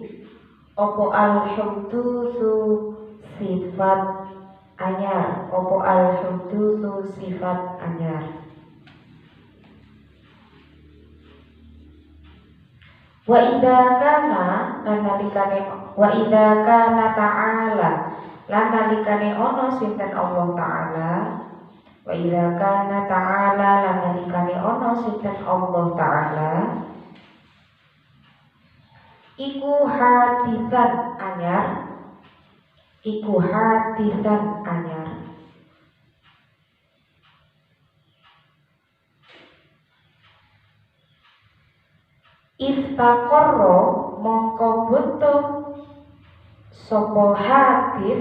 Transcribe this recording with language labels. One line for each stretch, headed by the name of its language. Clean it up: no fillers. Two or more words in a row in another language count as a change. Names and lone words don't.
Javanese: Opo al-hudutsu sifat anyar. Opo al-hudutsu sifat anyar.
Arabic: Wa idza kana
Javanese: lan nalikane
Arabic: wa idza kana ta'ala
Javanese: lan nalikane ana sinten Allah Ta'ala.
Arabic: Wa idza kana ta'ala
Javanese: lan nalikane ana sinten Allah Ta'ala. Iku hadisan anyar. Iku hadisan anyar. Iftaqarra mongko butuh sapa hadis.